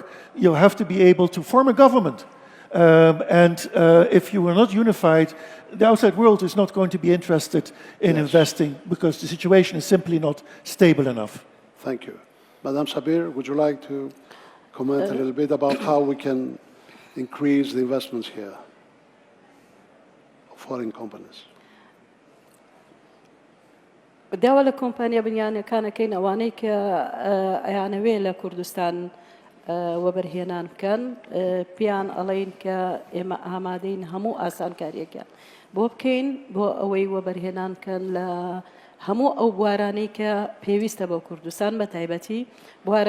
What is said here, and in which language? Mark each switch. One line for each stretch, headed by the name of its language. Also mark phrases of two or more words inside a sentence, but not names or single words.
English: You have to be able to form a government. If you are not unified, the outside world is not going to be interested in investing because the situation is simply not stable enough. Thank you. Madam Sabir, would you like to comment a little bit about how we can increase the investments here of foreign companies?
Central Kurdish: داوە لە کۆمپانیا بنیانەکانەکەین ئەوانەی کە ئەیانەوێ لە کوردستان وەبەرهێنان بکەن پیان ئەڵێن کە ئێمە ئامادەین هەموو ئاسانکاریەکە بۆ بکەین بۆ ئەوەی وەبەرهێنان بکەن لە هەموو ئەو بوارانەی کە پێویستە بۆ کوردستان بە تایبەتی بوارە